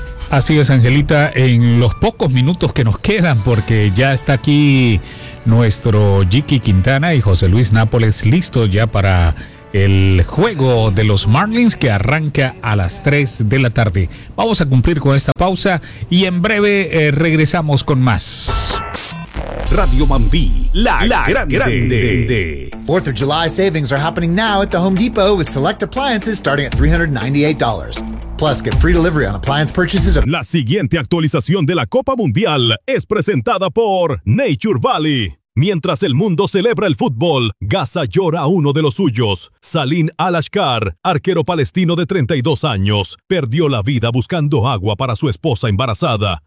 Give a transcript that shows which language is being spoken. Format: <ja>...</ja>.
<es>Así es, Angelita, en los pocos minutos que nos quedan, porque ya está aquí nuestro Jiki Quintana y José Luis Nápoles listos ya para el juego de los Marlins que arranca a las 3 de la tarde. Vamos a cumplir con esta pausa y en breve regresamos con más. Radio Mambí, la grande.</es> <en>4th of July savings are happening now at the Home Depot with select appliances starting at $398. Plus, get free delivery on appliance purchases.</en> <es>La siguiente actualización de la Copa Mundial es presentada por Nature Valley. Mientras el mundo celebra el fútbol, Gaza llora a uno de los suyos. Salim Al-Ashkar, arquero palestino de 32 años, perdió la vida buscando agua para su esposa embarazada.</es>